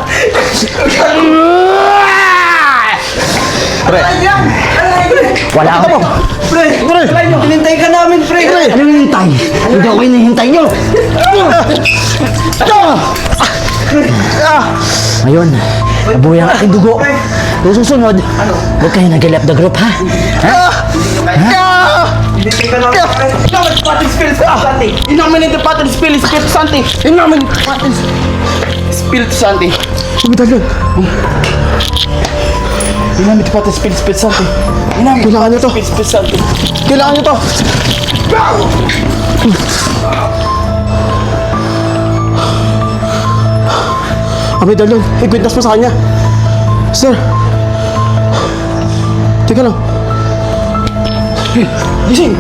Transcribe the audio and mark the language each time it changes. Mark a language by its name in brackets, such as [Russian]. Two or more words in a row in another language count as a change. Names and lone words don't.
[Filipino] Wala ako. Pre, alay nyo. Hinintay ka namin, pre. Ano hinihintay? Hindi ako hinihintay nyo. Ngayon, nabuhay ang aking dugo. Kung susunod, huwag kayo nag- [English] left the group, [Filipino] ha? Hinintay ka namin, pre. [Latin] In nomine Patris Spiritus Sancti. In nomine Patris Spiritus Sancti. In nomine Patris Spiritus Sancti. [Filipino] medalyon. [Latin] In nomine Patris Spiritus Sancti. In nomine [Filipino] Kailangan nyo to. [Latin] Spiritus Sancti. [Filipino] Kailangan nyo to. Ang medalyon. Ikwintas mo sa kanya. Sir. Teka lang. Gising.